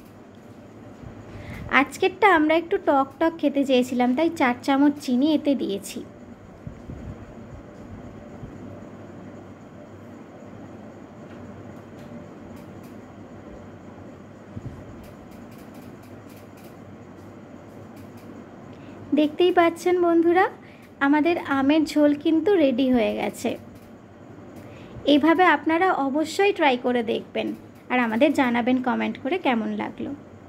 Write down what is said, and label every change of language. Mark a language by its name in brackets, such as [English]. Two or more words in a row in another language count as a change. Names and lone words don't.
[Bangla] আজকেরটা আমরা একটু টক টক খেতে চেয়েছিলাম তাই 4 চামচ চিনি এতে দিয়েছি। দেখতেই পাচ্ছেন বন্ধুরা আমাদের আমের ঝোল কিন্তু রেডি হয়ে গেছে। এইভাবে আপনারা অবশ্যই ট্রাই করে দেখবেন আর আমাদের জানাবেন কমেন্ট করে কেমন লাগলো।